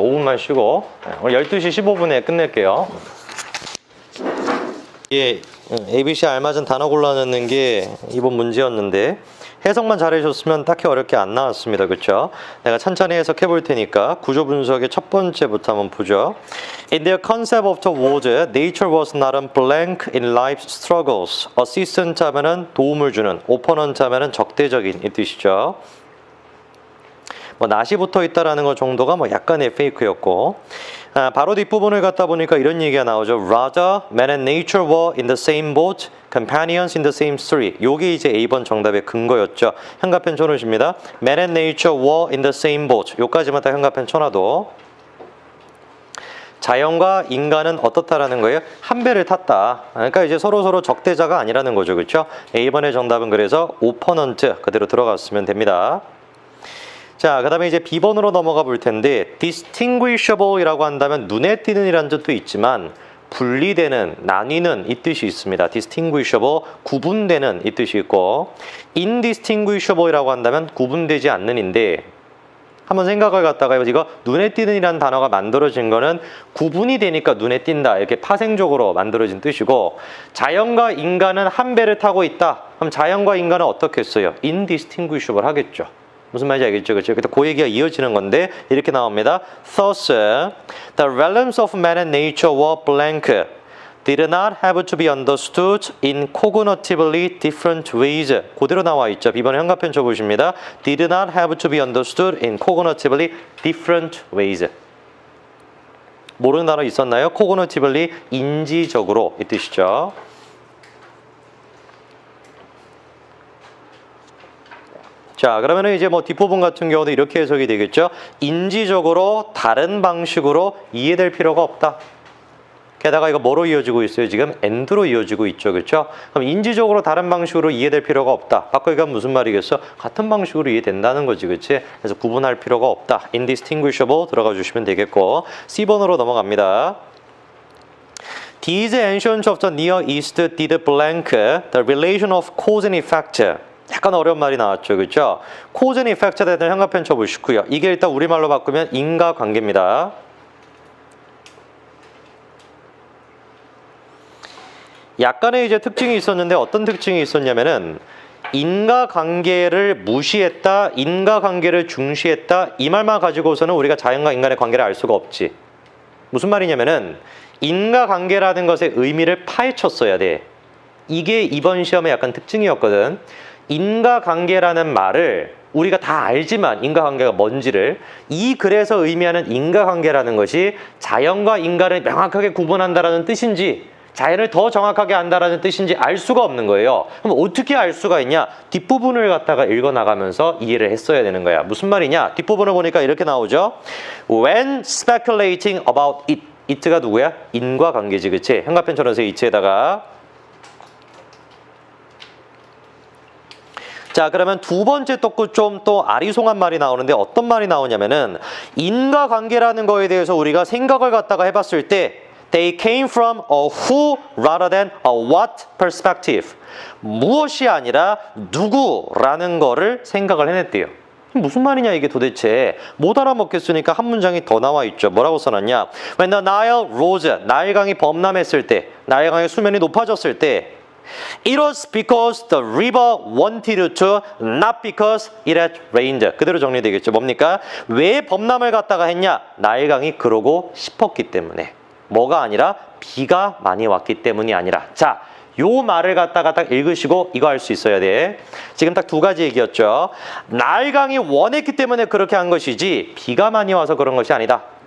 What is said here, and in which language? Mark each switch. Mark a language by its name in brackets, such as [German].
[Korean] 5분만 쉬고 오늘 12시 15분에 끝낼게요. 예, ABC 알맞은 단어 골라넣는 게 이번 문제였는데 해석만 잘해줬으면 딱히 어렵게 안 나왔습니다. 그렇죠? 내가 천천히 해석해 볼 테니까 구조 분석의 첫 번째부터 한번 보죠. [English] In their concept of the world, nature was not a blank in life's struggles. [Korean] assistant 하면은 도움을 주는, opponent 하면은 적대적인 이 뜻이죠. 뭐 낫이 붙어 있다라는 것 정도가 뭐 약간의 페이크였고 바로 뒷부분을 갖다 보니까 이런 얘기가 나오죠. [English] Rather, man and nature were in the same boat, companions in the same story. [Korean] 요게 이제 A번 정답의 근거였죠. 현가펜 쳐놓으십니다. [English] Man and nature were in the same boat. [Korean] 요까지만 딱 현가펜 쳐놔도 자연과 인간은 어떻다라는 거예요? 한 배를 탔다. 그러니까 이제 서로 적대자가 아니라는 거죠. 그렇죠? A번의 정답은 그래서 opponent 그대로 들어갔으면 됩니다. 자, 그 다음에 이제 B번으로 넘어가 볼 텐데 distinguishable 이라고 한다면 눈에 띄는 이라는 뜻도 있지만 분리되는, 나뉘는 이 뜻이 있습니다. distinguishable, 구분되는 이 뜻이 있고 indistinguishable 이라고 한다면 구분되지 않는인데 한번 생각을 갖다가 이거 눈에 띄는 이라는 단어가 만들어진 거는 구분이 되니까 눈에 띈다 이렇게 파생적으로 만들어진 뜻이고 자연과 인간은 한 배를 타고 있다. 그럼 자연과 인간은 어떻게 했어요? indistinguishable 하겠죠. 무슨 말인지 알겠죠? 그렇죠? 그 얘기가 이어지는 건데 이렇게 나옵니다. [English] Thus, the realms of man and nature were blank, did not have to be understood in cognitively different ways. [Korean] 그대로 나와 있죠. B번에 현가펜 쳐보십니다. [English] Did not have to be understood in cognitively different ways. [Korean] 모르는 단어 있었나요? cognitively 인지적으로 이 뜻이죠. 자, 그러면은 이제 뭐 뒷부분 같은 경우도 이렇게 해석이 되겠죠. 인지적으로 다른 방식으로 이해될 필요가 없다. 게다가 이거 뭐로 이어지고 있어요? 지금 and로 이어지고 있죠. 그렇죠? 그럼 인지적으로 다른 방식으로 이해될 필요가 없다. 바꿔 얘기하면 무슨 말이겠어? 같은 방식으로 이해된다는 거지. 그렇지? 그래서 구분할 필요가 없다. indistinguishable 들어가 주시면 되겠고 C번으로 넘어갑니다. [English] These ancients of the Near East did blank the relation of cause and effect. [Korean] 약간 어려운 말이 나왔죠. 그렇죠? cause and effect에 대한 현가펜 쳐보시고요. 이게 일단 우리말로 바꾸면 인과관계입니다. 약간의 이제 특징이 있었는데 어떤 특징이 있었냐면은 인과관계를 무시했다, 인과관계를 중시했다 이 말만 가지고서는 우리가 자연과 인간의 관계를 알 수가 없지. 무슨 말이냐면은 인과관계라는 것의 의미를 파헤쳤어야 돼. 이게 이번 시험의 약간 특징이었거든. 인과관계라는 말을 우리가 다 알지만 인과관계가 뭔지를 이 글에서 의미하는 인과관계라는 것이 자연과 인간을 명확하게 구분한다라는 뜻인지 자연을 더 정확하게 안다라는 뜻인지 알 수가 없는 거예요. 그럼 어떻게 알 수가 있냐? 뒷부분을 갖다가 읽어나가면서 이해를 했어야 되는 거야. 무슨 말이냐? 뒷부분을 보니까 이렇게 나오죠. [English] When speculating about it. [Korean] it가 누구야? 인과관계지, 그치? 형광펜처럼 세 it에다가 자, 그러면 두 번째 또 좀 또 아리송한 말이 나오는데 어떤 말이 나오냐면은 인과관계라는 거에 대해서 우리가 생각을 갖다가 해봤을 때 [English] They came from a who rather than a what perspective. [Korean] 무엇이 아니라 누구라는 거를 생각을 해냈대요. 무슨 말이냐 이게 도대체. 못 알아먹겠으니까 한 문장이 더 나와 있죠. 뭐라고 써놨냐. [English] When the Nile rose, [Korean] 나일강이 범람했을 때, 나일강의 수면이 높아졌을 때 [English] It was because the river wanted to, not because it had rained. [Korean] 그대로 정리되겠죠. 뭡니까? 왜 범람을 갖다가 했냐? 나일강이 그러고 싶었기 때문에. 뭐가 아니라 비가 많이 왔기 때문이 아니라. 자, 요 말을 갖다가 딱 읽으시고 이거 할 수 있어야 돼. 지금 딱 두 가지 얘기였죠. 나일강이 원했기 때문에 그렇게 한 것이지 비가 많이 와서 그런 것이 아니다.